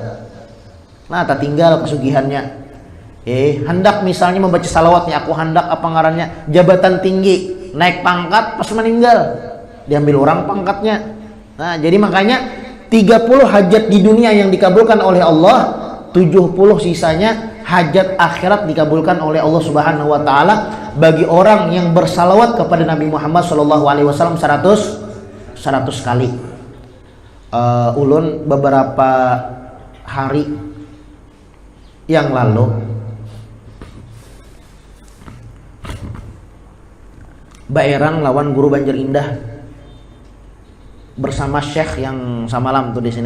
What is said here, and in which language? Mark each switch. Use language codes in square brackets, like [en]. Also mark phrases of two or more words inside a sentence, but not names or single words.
[bjn] Nah, tak tinggal kesugihannya. Hendak misalnya membaca salawatnya, aku hendak apa ngarannya jabatan tinggi, naik pangkat, pas meninggal diambil orang pangkatnya. Nah, jadi makanya 30 hajat di dunia yang dikabulkan oleh Allah, 70 sisanya hajat akhirat dikabulkan oleh Allah [ar] سبحانه وتعالى [bjn] bagi orang yang bersalawat kepada Nabi Muhammad [ar] صلى الله عليه وسلم [bjn] 100 kali. Ulun beberapa hari yang lalu Baerang lawan Guru Banjar Indah bersama Syekh yang samalam tuh di sini.